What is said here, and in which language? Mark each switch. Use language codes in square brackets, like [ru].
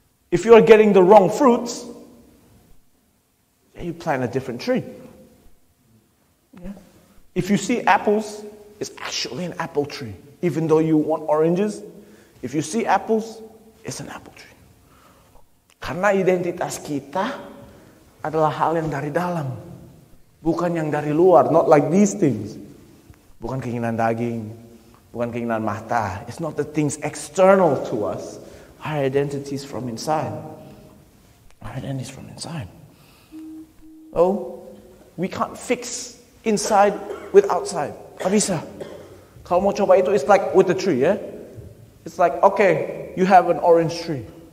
[en] If you are getting the wrong fruits, you plant a different tree. If you see apples, it's actually an apple tree. Even though you want oranges, if you see apples, it's an apple tree. [id] Karena identitas kita adalah hal yang dari dalam, bukan yang dari luar. [en] Not like these things. [id] Bukan keinginan daging, bukan keinginan mata. [en] It's not the things external to us. Our identity is from inside. Our identity is from inside. Oh, we can't fix inside with outside. [id] Gak bisa. Kalau mau coba itu, [en] it's like with the tree, ya. It's like, okay, you have an orange tree.